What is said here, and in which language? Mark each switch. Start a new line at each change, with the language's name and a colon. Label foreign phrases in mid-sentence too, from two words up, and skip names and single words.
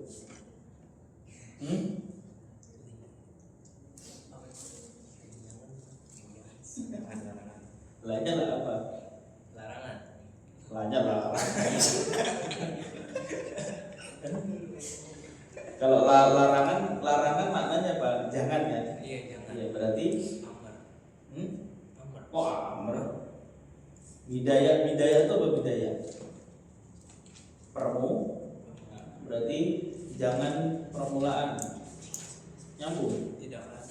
Indonesian: Lanya lah apa? Larangan. Lanya lah. Kalau larangan maknanya apa? Jangan ya? Iya, jangan. Ya berarti Amar. Amar. oh amr. Bidayah itu apa bidayah? Berarti jangan permulaan. Nyambung. Tidak ada.